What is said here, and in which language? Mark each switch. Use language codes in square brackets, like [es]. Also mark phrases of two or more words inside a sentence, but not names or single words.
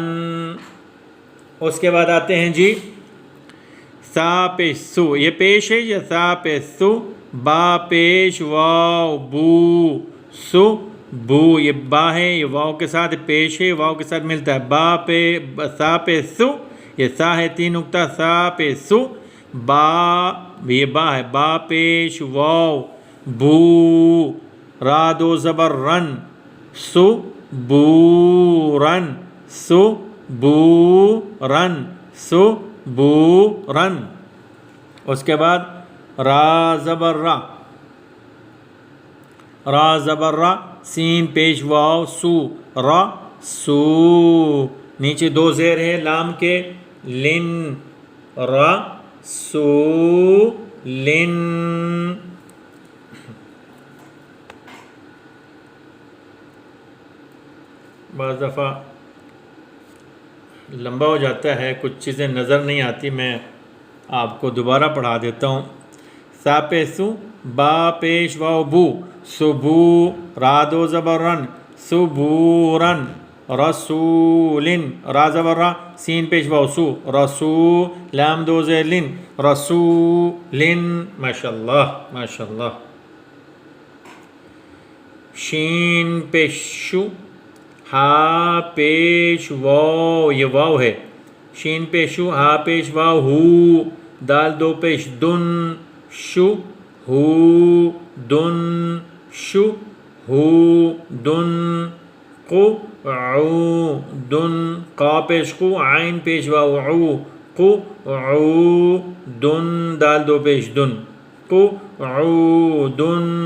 [ur] اس کے بعد آتے ہیں جی سا پیش سو، یہ پیش ہے یا سا پیش سو، با پیش واو بو، سو بو، یہ با ہے، یہ واو کے ساتھ پیش ہے، واو کے ساتھ ملتا ہے. با پہ سا پیش سو، یہ سا ہے تین نقطہ، سا پیش سو، با، یہ با ہے، با پیش واو بو، را دو زبر رن، سو بو رن، سو بو رن، سو بو رن. اس کے بعد را زبر را، را زبر را، سین پیش واو سو، را سو، نیچے دو زیر ہے لام کے، لن، را سو لن. بعض دفعہ لمبا ہو جاتا ہے، کچھ چیزیں نظر نہیں آتی، میں آپ کو دوبارہ پڑھا دیتا ہوں. سا پیسو، با پیش واو بو، سبو، را دو زبر رن، سبورن، رسولن، را زبر را، سین پیش واو سو، رسو، لام دو زیر لن، رسولن. ماشاءاللہ ماشاءاللہ. شین پیش شو، ہا پیش واو، یہ واو ہے، شین پیش شو، ہا پیش واو ہو، دال دو پیش دن، شو ہو دن، شو ہو دن، قو عو دن، قا پیش قو، عین پیش واو عو، قو عو دن، دال دو پیش دن، قو عو دن.